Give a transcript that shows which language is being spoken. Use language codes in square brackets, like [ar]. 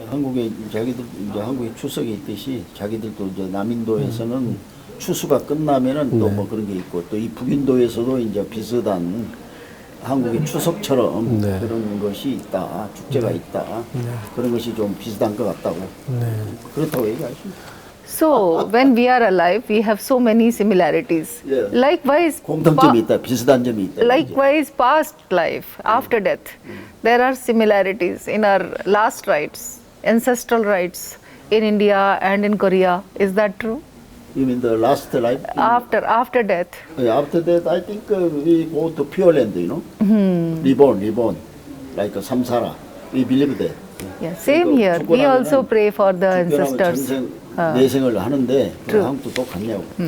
[ko] 한국에 자기들 이제 한국에 추석이 있듯이 자기들도 이제 남인도에서는 추수가 끝나면은 또 뭐 그런 게 있고 또 이 북인도에서도 이제 비슷한 한국의 추석처럼 그런 것이 있다, 축제가 있다, 그런 것이 좀 비슷한 것 같다고 그렇다고 얘기할 수 있습니다. [en] So when we are alive, we have so many similarities. Yeah. Likewise, [ko] 공통점이 있다, 비슷한 점이 있다. [en] likewise, past life, after death, there are similarities in our last rites, ancestral rites in India and in Korea. Is that true? You mean the last life? After death. After that, I think we go to Pure Land, reborn, like a samsara. We believe that. Yeah, same here. We also pray for the ancestors. [ko] 내생을 하는데 한국도 똑같냐고.